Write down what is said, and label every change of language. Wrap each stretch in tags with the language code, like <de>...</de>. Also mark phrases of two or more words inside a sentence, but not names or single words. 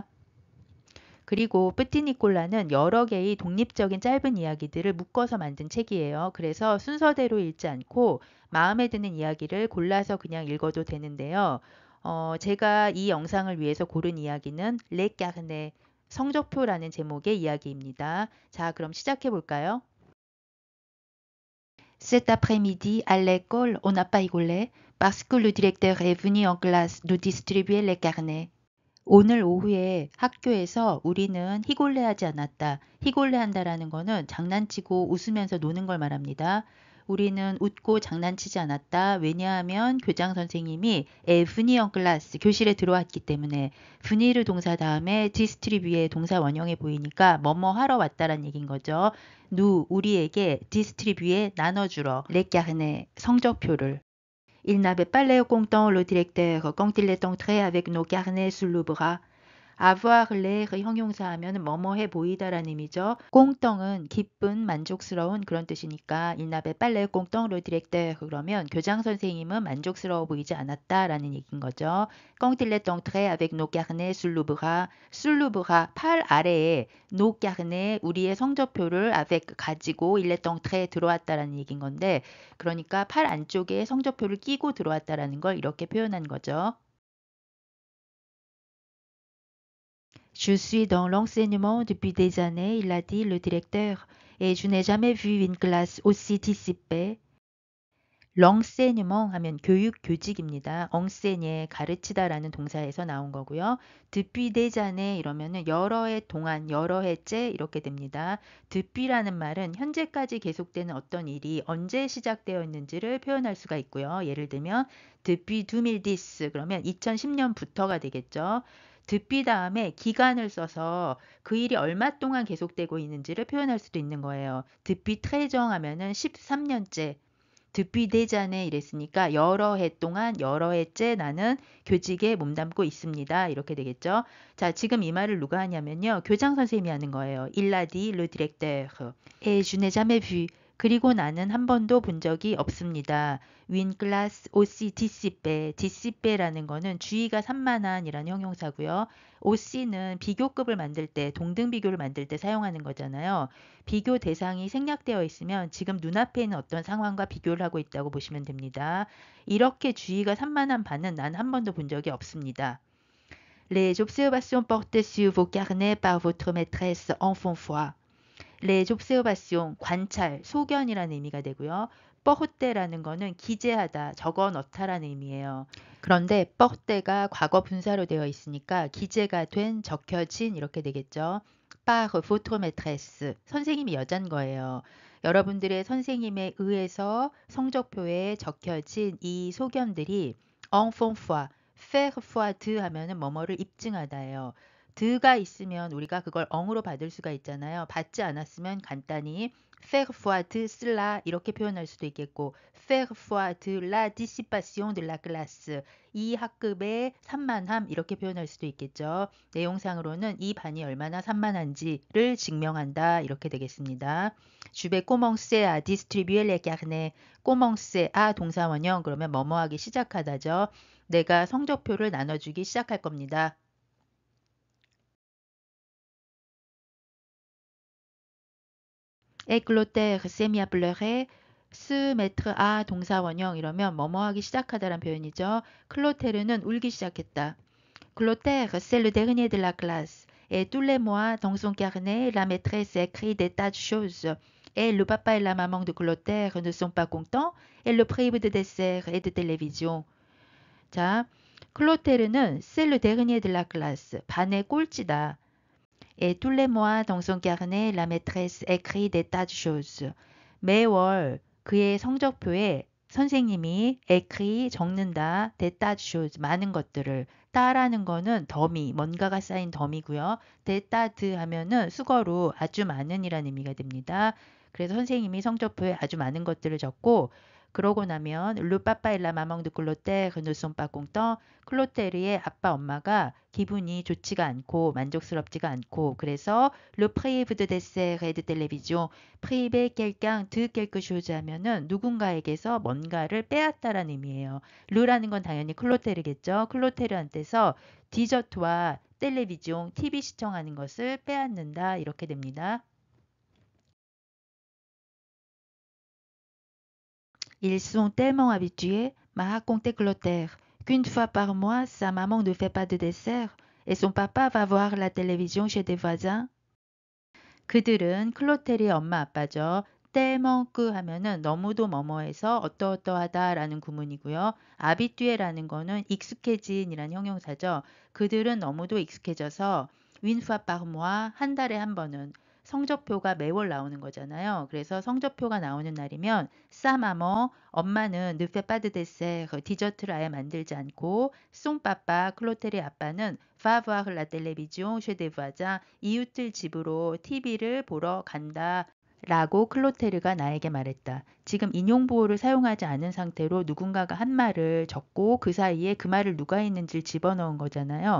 <ko>그리고 뿌띠니꼴라는 여러 개의 독립적인 짧은 이야기들을 묶어서 만든 책이에요. 그래서 순서대로 읽지 않고 마음에 드는 이야기를 골라서 그냥 읽어도 되는데요. 제가 이 영상을 위해서 고른 이야기는</ko> <fr>les carnets</fr> <ko>성적표라는 제목의 이야기입니다. 자, 그럼 시작해 볼까요?</ko> <fr>Cet après-midi, à l'école, on n'a pas rigolé parce que le directeur est venu en classe nous distribuer les carnets.</fr> <ko>오늘 오후에 학교에서 우리는 희골레하지 않았다. 희골레한다라는 거는 장난치고 웃으면서 노는 걸 말합니다. 우리는 웃고 장난치지 않았다. 왜냐하면 교장 선생님이 분이형 클래스 교실에 들어왔기 때문에 분이르 동사 다음에 디스트리뷰의 동사 원형에 보이니까 뭐뭐 하러 왔다란 얘기인 거죠. 우리에게 디스트리뷰에 나눠주러 레카르네 성적표를</ko> <fr>Il n'avait pas l'air content, le directeur, quand il est entré avec nos carnets sous le bras. avoir l'air</fr> <ko>형용사 하면 뭐뭐해 보이다라는 의미죠. 꽁떡은 기쁜, 만족스러운 그런 뜻이니까</ko> <fr>il n'avait pas l'air content, le directeur</fr> <ko>그러면 교장 선생님은 만족스러워 보이지 않았다라는 얘기인 거죠.</ko> <fr>quand il est entré avec nos carnets sous le bras, sous le bras</fr> <ko>팔 아래에</ko> <fr>nos carnets</fr> <ko>우리의 성적표를 avec 가지고</ko> <fr>il est entré</fr> <ko>들어왔다라는 얘기인 건데 그러니까 팔 안쪽에 성적표를 끼고 들어왔다라는 걸 이렇게 표현한 거죠.</ko> <fr>Je suis dans l'enseignement depuis des années, il a dit le directeur, et je n'ai jamais vu une classe aussi dissipée.</fr> <ko>l'enseignement 하면 교육, 교직입니다. enseigner, 가르치다라는 동사에서 나온 거고요.</ko> <fr>depuis des années</fr> <ko>이러면은 여러 해 동안, 여러 해째 이렇게 됩니다. depus라는 말은 현재까지 계속되는 어떤 일이 언제 시작되어 있는지를 표현할 수가 있고요. 예를 들면 depuis 2010 그러면 2010년부터가 되겠죠. depuis 다음에 기간을 써서 그 일이 얼마 동안 계속되고 있는지를 표현할 수도 있는 거예요.</ko> <fr>depuis très ans</fr> <ko>하면은 13년째</ko> <fr>depuis des années</fr> <ko>이랬으니까 여러 해 동안 여러 해째 나는 교직에 몸담고 있습니다. 이렇게 되겠죠. 자, 지금 이 말을 누가 하냐면요. 교장 선생님이 하는 거예요.</ko> <fr>Il a dit le directeur. Et je n'ai jamais vu.</fr> <ko>그리고 나는 한 번도 본 적이 없습니다.</ko> <fr>Une classe aussi dissipée.</fr> <ko>dissipé라는 거는 주의가 산만한이라는 형용사고요. OC는 비교급을 만들 때, 동등 비교를 만들 때 사용하는 거잖아요. 비교 대상이 생략되어 있으면 지금 눈앞에 있는 어떤 상황과 비교를 하고 있다고 보시면 됩니다. 이렇게 주의가 산만한 바는 난 한 번도 본 적이 없습니다.</ko> <fr>Les observations portées sur vos carnets par votre maîtresse en font foi. Les observations,</fr> <ko>관찰, 소견이라는 의미가 되고요. porte라는 거는 기재하다, 적어 넣다라는 의미예요. 그런데 porte가 과거 분사로 되어 있으니까 기재가 된, 적혀진 이렇게 되겠죠.</ko> <fr>par votre maîtresse,</fr> <ko>선생님이 여잔 거예요. 여러분들의 선생님에 의해서 성적표에 적혀진 이 소견들이</ko> <fr>en font foi, faire foi de</fr> <ko>하면은 뭐뭐를 입증하다예요. 드가 있으면 우리가 그걸 엉으로 받을 수가 있잖아요. 받지 않았으면 간단히</ko> <fr>faire foi de cela</fr> <ko>이렇게 표현할 수도 있겠고</ko> <fr>faire foi de la dissipation de la classe</fr> <ko>이 학급의 산만함 이렇게 표현할 수도 있겠죠. 내용상으로는 이 반이 얼마나 산만한지를 증명한다 이렇게 되겠습니다.</ko> <fr>Je vais commencer à distribuer les carnets. commencer à</fr> <ko>동사원형 그러면 뭐뭐 하기 시작하다죠. 내가 성적표를 나눠주기 시작할 겁니다.</ko> <fr>Et Clotaire s'est mis à pleurer. se mettre à</fr> <ko>동사 원형 이러면 뭐뭐 하기 시작하다란 표현이죠. 클로테르는 울기 시작했다.</ko> <fr>Clotaire, c'est le dernier de la classe. Et tous les mois, dans son carnet, la maîtresse écrit des tas de choses. Et le papa et la maman de Clotaire ne sont pas contents et le privent de dessert et de télévision.</fr> <ko>자, 클로테르는</ko> <fr>c'est le dernier de la classe.</fr> <ko>반의 꼴찌다.</ko> <fr>Et tous les mois dans son carnet, la maîtresse écrit des tas de choses.</fr> <ko>매월 그의 성적표에 선생님이 écrit 적는다.</ko> <fr>des tas de choses.</fr> <ko>많은 것들을. 따라는 거는 더미, 뭔가가 쌓인 더미고요.</ko> <fr>des tas de</fr> <ko>하면은 수거로 아주 많은이라는 의미가 됩니다. 그래서 선생님이 성적표에 아주 많은 것들을 적고 그러고 나면</ko> <fr>le papa et la maman de Clotaire ne sont pas contents.</fr> <ko>클로테르의 아빠 엄마가 기분이 좋지가 않고 만족스럽지가 않고 그래서</ko> <fr>le prive de dessert et de télévision. prive quelqu'un de quelque chose</fr> <ko>하면은 누군가에게서 뭔가를 빼앗다라는 의미예요. 르라는 건 당연히 클로테르겠죠. 클로테르한테서 디저트와 텔레비전, TV 시청하는 것을 빼앗는다 이렇게 됩니다.</ko> <fr>Ils sont tellement habitués, m'a raconté Clotaire, qu'une fois par mois, sa maman ne fait pas de dessert et son papa va voir la télévision chez des voisins.</fr> <ko>그들은 클로테르의 엄마 아빠죠. 떼멍크 하면은 너무도 뭐뭐해서 어떠어떠하다라는 구문이고요. 아비뚜에라는 거는 익숙해진이라는 형용사죠. 그들은 너무도 익숙해져서</ko> <fr>une fois par mois</fr> <ko>한 달에 한 번은 성적표가 매월 나오는 거잖아요. 그래서 성적표가 나오는 날이면 싸마머 엄마는</ko> <fr>ne fait pas de dessert</fr> <ko>디저트를 아예 만들지 않고</ko> <fr>son papa</fr> <ko>클로테르의 아빠는</ko> <fr>va voir la télévision chez des voisins</fr> <ko>이웃들 집으로 TV를 보러 간다. 라고 클로테르가 나에게 말했다. 지금 인용보호를 사용하지 않은 상태로 누군가가 한 말을 적고 그 사이에 그 말을 누가 했는지를 집어넣은 거잖아요.</ko>